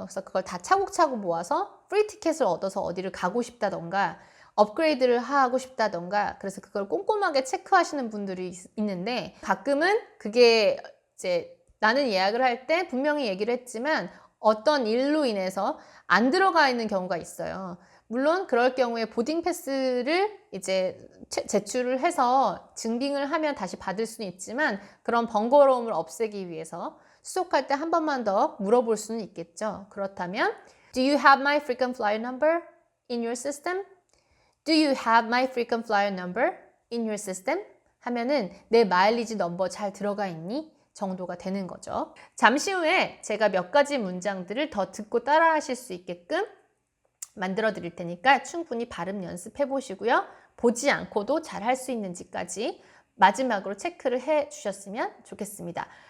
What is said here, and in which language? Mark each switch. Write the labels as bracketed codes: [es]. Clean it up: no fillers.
[ko] 그래서 그걸 다 차곡차곡 모아서 프리 티켓을 얻어서 어디를 가고 싶다던가 업그레이드를 하고 싶다던가 그래서 그걸 꼼꼼하게 체크하시는 분들이 있는데 가끔은 그게 이제 나는 예약을 할 때 분명히 얘기를 했지만 어떤 일로 인해서 안 들어가 있는 경우가 있어요. 물론 그럴 경우에 보딩 패스를 이제 제출을 해서 증빙을 하면 다시 받을 수는 있지만 그런 번거로움을 없애기 위해서 수속할 때 한 번만 더 물어볼 수는 있겠죠. 그렇다면 [en] Do you have my frequent flyer number in your system? Do you have my frequent flyer number in your system? [ko] 하면은 내 마일리지 넘버 잘 들어가 있니? 정도가 되는 거죠. 잠시 후에 제가 몇 가지 문장들을 더 듣고 따라 하실 수 있게끔 만들어 드릴 테니까 충분히 발음 연습해 보시고요. 보지 않고도 잘 할 수 있는지까지 마지막으로 체크를 해 주셨으면 좋겠습니다.